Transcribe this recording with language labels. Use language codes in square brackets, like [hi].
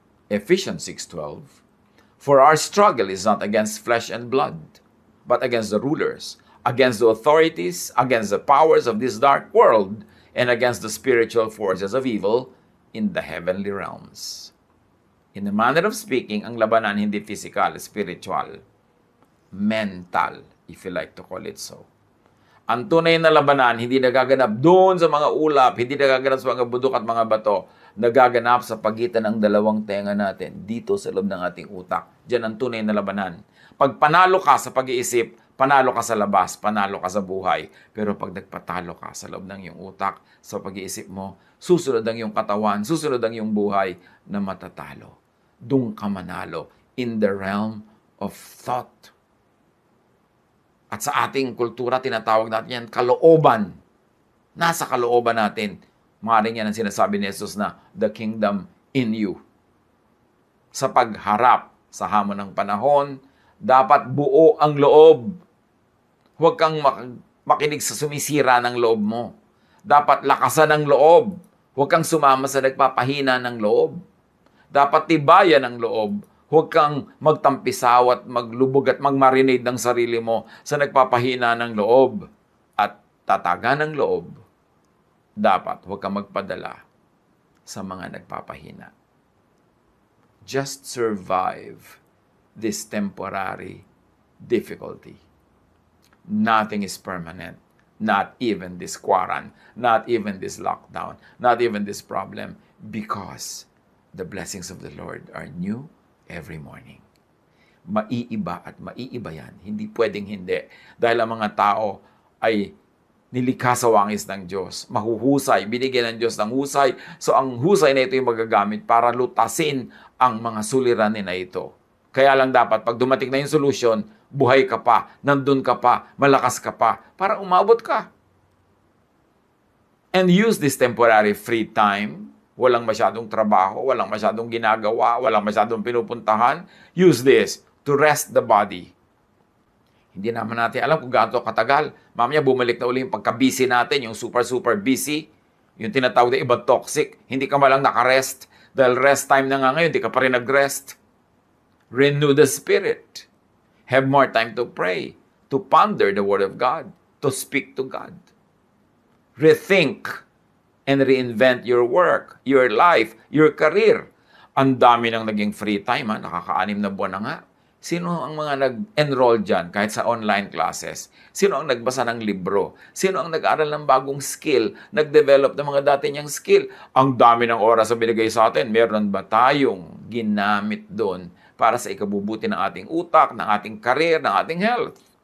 [en] Ephesians 6:12, for our struggle is not against flesh and blood, but against the rulers, against the authorities, against the powers of this dark world, and against the spiritual forces of evil in the heavenly realms. In the manner of speaking, [tl] ang labanan hindi [en] physical, spiritual, mental, if you like to call it so. [tl] Ang tunay na labanan, hindi nagaganap doon sa mga ulap, hindi nagaganap sa mga bundok at mga bato, nagaganap sa pagitan ng dalawang tenga natin, dito sa loob ng ating utak. Diyan ang tunay na labanan. Pag panalo ka sa pag-iisip, panalo ka sa labas, panalo ka sa buhay. Pero pag nagpatalo ka sa loob ng iyong utak, sa pag-iisip mo, susunod ang iyong katawan, susunod ang iyong buhay na matatalo. Doon ka manalo [en] in the realm of thought. [tl] At sa ating kultura, tinatawag natin yan kalooban. Nasa kalooban natin. Maaaring yan ang sinasabi ni Jesus na [en] the kingdom in you. [tl] Sa pagharap sa hamon ng panahon, dapat buo ang loob. Huwag kang makinig sa sumisira ng loob mo. Dapat lakasan ang loob. Huwag kang sumama sa nagpapahina ng loob. Dapat tibayan ang loob. Huwag kang magtampisaw at maglubog at magmarinate ng sarili mo sa nagpapahina ng loob. At tatagan ng loob. Dapat huwag kang magpadala sa mga nagpapahina. [en] Just survive this temporary difficulty. Nothing is permanent. Not even this quarantine. Not even this lockdown. Not even this problem. Because the blessings of the Lord are new every morning. [tl] Maiiba at maiiba yan. Hindi pwedeng hindi. Dahil ang mga tao ay nilikha sa wangis ng Diyos. Mahuhusay. Binigyan ng Diyos ng husay. So ang husay na ito yung magagamit para lutasin ang mga suliranin na ito. Kaya lang dapat, pag dumating na yung solusyon, buhay ka pa, nandun ka pa, malakas ka pa, para umabot ka. [en] And use this temporary free time. [tl] Walang masyadong trabaho, walang masyadong ginagawa, walang masyadong pinupuntahan. [en] Use this to rest the body. [tl] Hindi naman natin alam kung gaano katagal. Mamaya bumalik na uli yung pagka-busy natin, yung super busy. Yung tinatawag na iba toxic. Hindi ka malang nakarest. Dahil rest time na nga ngayon, hindi ka pa rin nag-rest. [en] Renew the spirit. Have more time to pray, to ponder the Word of God, to speak to God. Rethink and reinvent your work, your life, your career. [tl] Ang dami nang naging free time, ha? Nakaka-6 na buwan na nga. Sino ang mga nag-enroll dyan kahit sa online classes? Sino ang nagbasa ng libro? Sino ang nag-aral ng bagong skill? Nag-develop ng mga dati niyang skill? Ang dami ng oras na binigay sa atin. Meron ba tayong ginamit doon para sa ikabubuti ng ating utak, ng ating career, ng ating health?